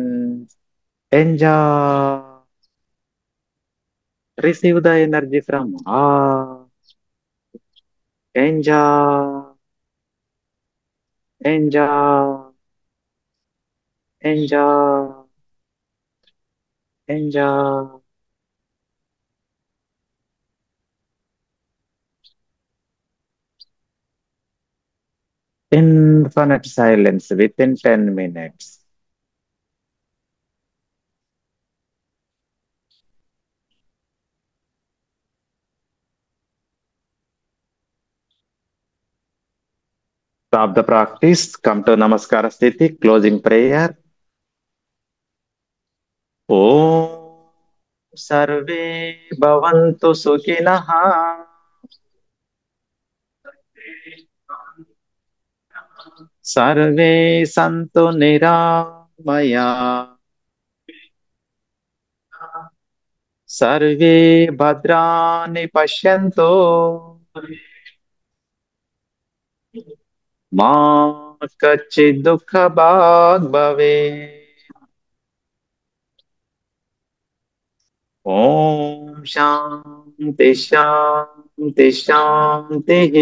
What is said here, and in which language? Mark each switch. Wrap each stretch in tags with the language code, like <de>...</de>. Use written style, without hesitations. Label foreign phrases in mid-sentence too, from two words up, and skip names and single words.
<en>Enjoy. Receive the energy from ah. Enjoy. Enjoy. Enjoy. Enjoy. Infinite silence within 10 minutes. Stop the practice. Come to Namaskara Sthiti. Closing prayer.</en> <sa>Om Sarve Bhavantu Sukhinaha. Sarve Santu Niramaya. Sarve Bhadrani Pashyanto. మా కచ్చిత్ దుఃఖ భాగ్ భవే. ఓం శాంతి శాంతి శాంతి.</sa>